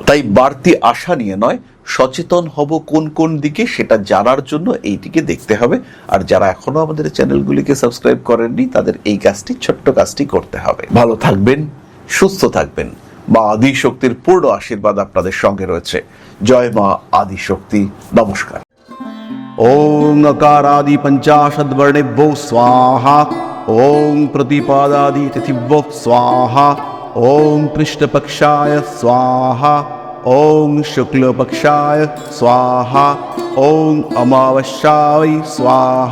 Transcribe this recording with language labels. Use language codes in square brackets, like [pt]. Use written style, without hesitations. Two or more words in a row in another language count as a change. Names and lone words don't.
[bn] তাই বাড়তি আশা নিয়ে নয়, সচেতন হব কোন কোন দিকে, সেটা জানার জন্য এইটিকে দেখতে হবে। আর যারা এখনো আমাদের চ্যানেলগুলিকে সাবস্ক্রাইব করেননি, তাদের এই কাজটি, ছোট্ট কাজটি করতে হবে। ভালো থাকবেন, সুস্থ থাকবেন। মা আদি শক্তির পূর্ণ আশীর্বাদ আপনাদের সঙ্গে রয়েছে। জয় মা আদি শক্তি। নমস্কার। [sa] ओं अकारादि पंचाशद वर्णेभ्यो स्वाहा। ओं प्रतिपादादि तिथिभ्यो स्वाहा। ओं कृष्णपक्षाय स्वाहा। ओं शुक्लपक्षाय स्वाहा। ओं अमावस्याय स्वाहा।